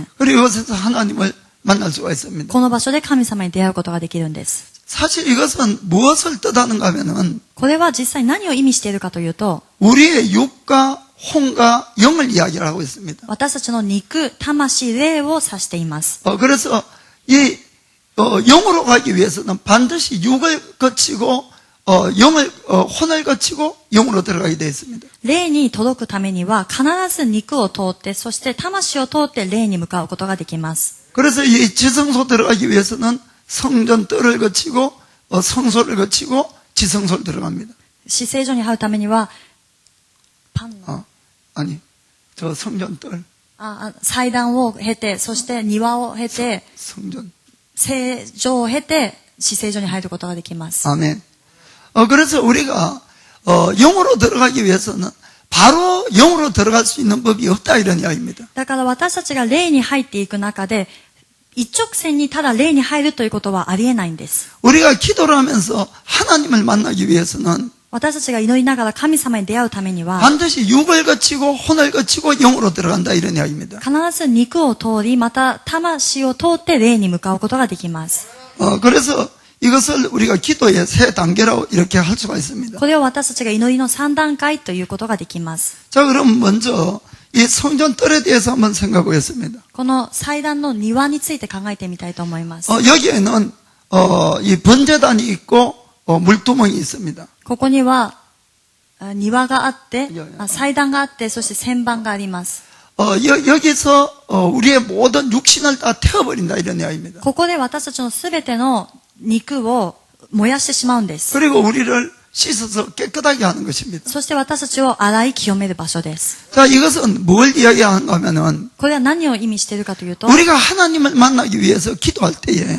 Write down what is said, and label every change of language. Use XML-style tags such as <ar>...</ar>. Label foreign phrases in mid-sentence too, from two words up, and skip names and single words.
<ko>그리고 이곳에서 하나님을 만날 수가 있습니다.</ko> <ja>この場所で神様に出会うことができるんです。</ja> <ko>사실 이것은 무엇을 뜻하는가 하면은</ko> <ja>これは実際何を意味しているかというと、</ja> <ko>우리의 육과 혼과 영을 이야기를 하고 있습니다.</ko> <ja>私たちの肉、魂、霊を指しています。</ja> <ko>그래서 이 영으로 가기 위해서는 반드시 육을 거치고 혼을 거치고 영으로 들어가게 되어 있습니다.</ko> <ja>霊に届くためには必ず肉を通って、そして魂を通って霊に向かうことができます。</ja> <ko>그래서 이 지성소 들어가기 위해서는 성전 뜰을 거치고 성소를 거치고 지성소를 들어갑니다.</ko> <ja>至聖所に入るためには、</ja> <ko>아니 저 성전 뜰</ko> <ja>祭壇を経て、そして庭を経て、</ja> <ko>성전</ko> <ja>聖所を経て、至聖所に入ることができます。</ja> <ko>아멘. 그래서 우리가 영으로 들어가기 위해서는 바로 영으로 들어갈 수 있는 법이 없다 이런 이야기입니다.</ko> <ja>だから私たちが霊に入っていく中で、一直線にただ霊に入るということはありえないんです。</ja> <ko>우리가 기도를 하면서 하나님을 만나기 위해서는</ko> <ja>私たちが祈りながら神様に出会うためには、</ja> <ko>반드시 육을 거치고 혼을 거치고 영으로 들어간다 이런 이야기입니다.</ko> <ja>必ず肉を通り、また魂を通って霊に向かうことができます。</ja> <ko>그래서 이것을 우리가 기도의 세 단계라고 이렇게 할 수가 있습니다.</ko> <ja>これを私たちが祈りの3段階ということができます。</ja> <ko>자, 그럼 먼저 이 성전 뜰에 대해서 한번 생각해 보겠습니다.</ko> <ja>この祭壇の庭について考えてみたいと思います。</ja> <ko>여기에는 이 번제단이 있고 물두멍이 있습니다.</ko> <ja>ここには庭があって、祭壇があって、そして旋盤があります。</ja> <ko>여기서 우리의 모든 육신을 다 태워버린다 이런 이야기입니다.</ko> <ja>ここで私たちのすべての肉を燃やしてしまうんです。</ja> <ko>그리고 우리를 씻어서 깨끗하게 하는 것입니다.</ko> <ja>そして私たちを洗い清める場所です。</ja> <ko>자, 이것은 뭘 이야기하는가 하면은</ko> <ja>これは何を意味しているかというと、</ja> <ko>우리가 하나님을 만나기 위해서 기도할 때에</ko>